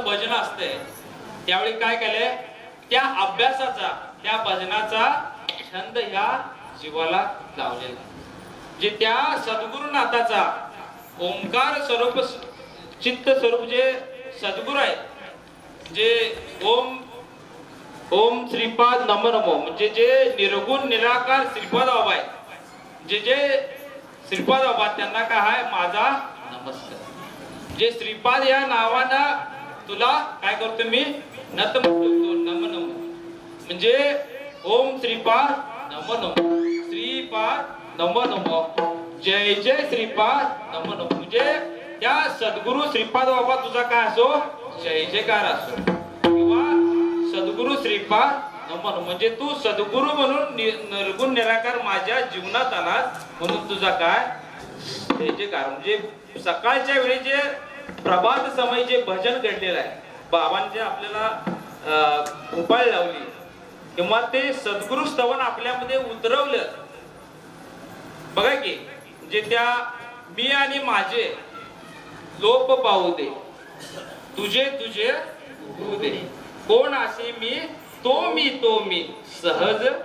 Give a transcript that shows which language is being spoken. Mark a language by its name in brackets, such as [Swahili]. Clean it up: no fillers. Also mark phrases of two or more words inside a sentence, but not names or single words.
[Marathi] भजन असतंय त्यावेळी काय केलंय त्या अभ्यासाचा त्या भजनाचा छंद ह्या जीवाला लावलेला जे त्या सद्गुरुनाथाचा ओंकार स्वरूप चित्त स्वरूप जे सद्गुरू आहे जे ओम [Sanskrit] ओम श्रीपाद नमो नमो [Marathi] म्हणजे जे निर्गुण निराकार श्रीपाद बाबा आहे जे श्रीपाद बाबा त्यांना काय आहे माझा नमस्कार. जे श्रीपाद या नावानं तुला काय करतो मी नतमस्तक नम नम म्हणजे [Sanskrit] ओम श्रीपाद नमो नमो श्रीपाद नमो नमो जय जय श्रीपाद नमो नमो [Marathi] म्हणजे त्या सद्गुरु श्रीपाद बाबा तुझा काय असो जय जयकार असो किंवा सद्गुरु [Sanskrit] श्रीपाद नमो नमो [Marathi] म्हणजे तू सद्गुरु म्हणून निर्गुण निराकार माझ्या जीवनात आलास म्हणून तुझा काय जय जयकार. म्हणजे सकाळच्या वेळी जे प्रभात समय जे भजन घडलेलं आहे बाबांचे आपल्याला उपाय लावली किंवा ते सद्गुरु स्तवन आपल्यामध्ये उतरवलं बघा की जे त्या मी आणि माझे लोप पाहू दे तुझे तुझे होऊ दे कोण असे मी तो मी सहज